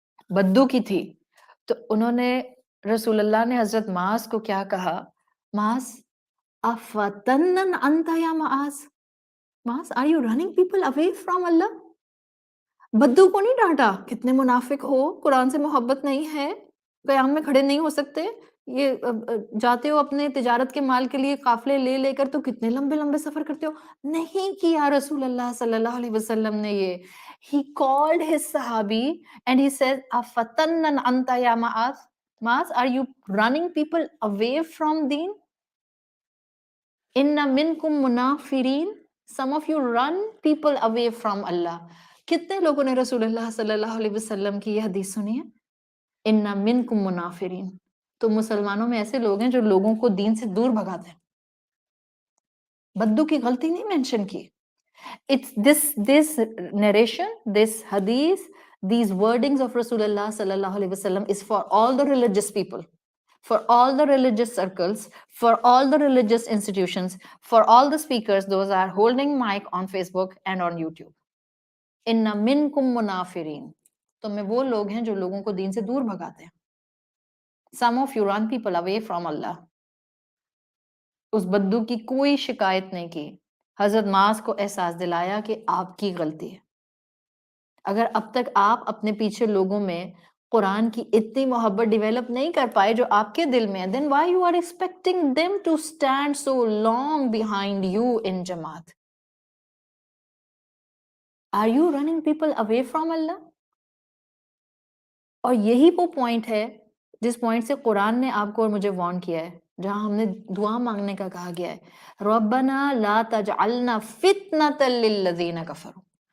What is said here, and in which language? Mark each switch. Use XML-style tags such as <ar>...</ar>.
<ur>بدو کی تھی، تو انہوں نے رسول اللہ نے حضرت معاذ کو کیا کہا؟ معاذ</ur> <ar>افتنن انت یا معاذ،</ar> <ur>معاذ</ur> <en>are you running people away from Allah؟</en> <ur>بدو کو نہیں ڈانٹا، کتنے منافق ہو، قرآن سے محبت نہیں ہے، قیام میں کھڑے نہیں ہو سکتے، یہ جاتے ہو اپنے تجارت کے مال کے لیے قافلے لے لے کر تو کتنے لمبے لمبے سفر کرتے ہو. نہیں کیا رسول اللہ صلی اللہ علیہ وسلم نے یہ.</ur> <en>He called his صحابی and he said</en> <ar>افتنن انت یا معاذ،</ar> <en>معاذ are you running people away from deen؟</en> <ar>ان منکم منافرین،</ar> <en>some of you run people away from Allah.</en> <ur>کتنے لوگوں نے رسول اللہ صلی اللہ علیہ وسلم کی یہ حدیث سنی ہے؟</ur> <ar>ان منکم منافرین.</ar> <ur>تو مسلمانوں میں ایسے لوگ ہیں جو لوگوں کو دین سے دور بھگاتے ہیں. بدو کی غلطی نہیں مینشن کی.</ur> <en>It's this narration, this hadith, these wordings of Rasulullah sallallahu alaihi wasallam is for all the religious people, for all the religious circles, for all the religious institutions, for all the speakers, those are holding mic on Facebook and on YouTube.</en> <ar>Inna minkum munafirin.</ar> <ur>تو میں وہ لوگ ہیں جو لوگوں کو دین سے دور بھگاتے ہیں.</ur> <en>Some of you run people away from Allah.</en> <ur>اس بدو کی کوئی شکایت نہیں کی، حضرت معاذ کو احساس دلایا کہ آپ کی غلطی ہے. اگر اب تک آپ اپنے پیچھے لوگوں میں قرآن کی اتنی محبت ڈیولپ نہیں کر پائے جو آپ کے دل میں ہے،</ur> <en>then why you are expecting them to stand so long behind you in جماعت؟ Are you running people away from Allah؟</en> <ur>اور یہی وہ پوائنٹ ہے جس پوائنٹ سے قرآن نے آپ کو اور مجھے وارن کیا ہے، جہاں ہم نے دعا مانگنے کا کہا گیا ہے،</ur> <ar>ربنا لا تجعلنا فتنة للذین کفروا.</ar>